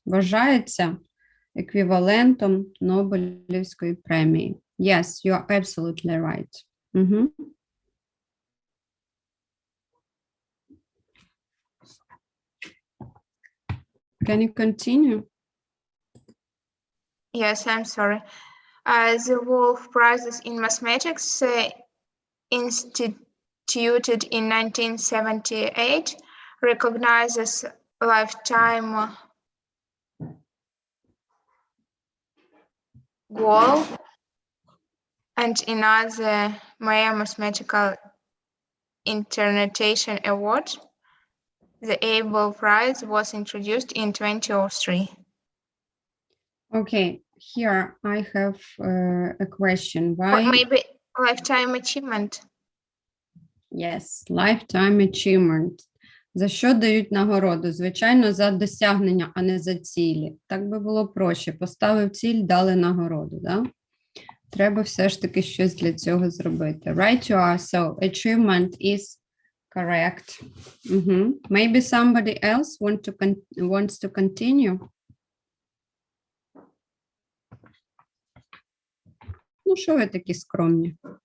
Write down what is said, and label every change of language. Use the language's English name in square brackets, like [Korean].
[Ukrainian] Вважається еквівалентом Нобелівської премії. [English] Yes, you are absolutely right. Can you continue? Yes, I'm sorry. The Wolf Prizes in Mathematics, instituted in 1978, recognizes lifetime goal, and another Maya Mathematical Interpretation Award. The Abel Prize was introduced in 2003. Okay, here I have a question. Or Why? maybe lifetime achievement. Yes, lifetime achievement. [Ukrainian] За що дають нагороду? Звичайно, за досягнення, а не за цілі. Так би було проще. Поставив ціль, дали нагороду, да? Треба все ж таки щось для цього зробити. [English] Right, you are. So, achievement is correct. Maybe somebody else wants to continue. [Ukrainian] Ну, що ви такі скромні?